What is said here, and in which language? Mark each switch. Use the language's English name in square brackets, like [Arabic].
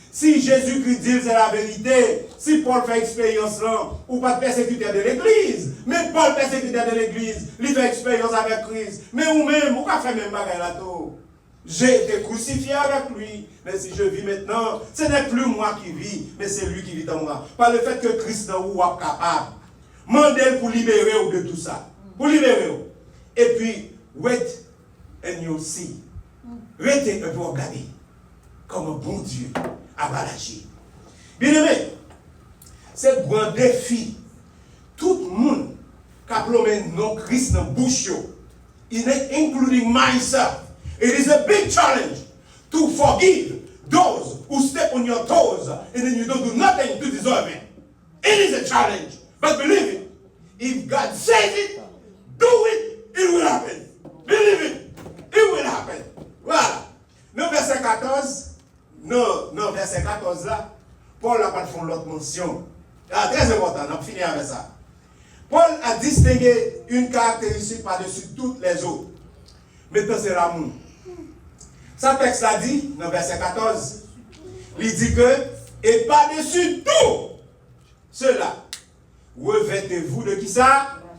[French] Si Jésus-Christ dit c'est la vérité, si Paul fait expérience là, ou pas de persécuteur de l'église, mais Paul persécuteur de l'église, il fait expérience avec Christ. Mais vous-même, vous pouvez faire même bagarre là tout. J'ai été crucifié avec lui, mais si je vis maintenant, ce n'est plus moi qui vis, mais c'est lui qui vit en moi. Par le fait que Christ dans vous est capable. Mandez pour libérer vous de tout ça. Pour libérer vous. Et puis, [English] wait and you'll see. [French] Restez et vous regardez comme un bon Dieu a agi. Bien aimé, c'est un grand défi. Tout le monde qui a plombé non Christ dans la bouche, [English] including myself. It is a big challenge to forgive those who step on your toes and then you don't do nothing to deserve it. It is a challenge. But believe it. If God says it, do it, it will happen. Believe it, it will happen. [French] Voilà. Dans verset 14, non, verset 14 là, Paul a pas fait l'autre mention. Ah, très important, on va finir avec ça. Paul a distingué une caractéristique par-dessus toutes les autres. Maintenant, c'est l'amour. Ça texte a dit, dans verset 14, il dit que, et par-dessus tout cela, revêtez-vous de qui ça?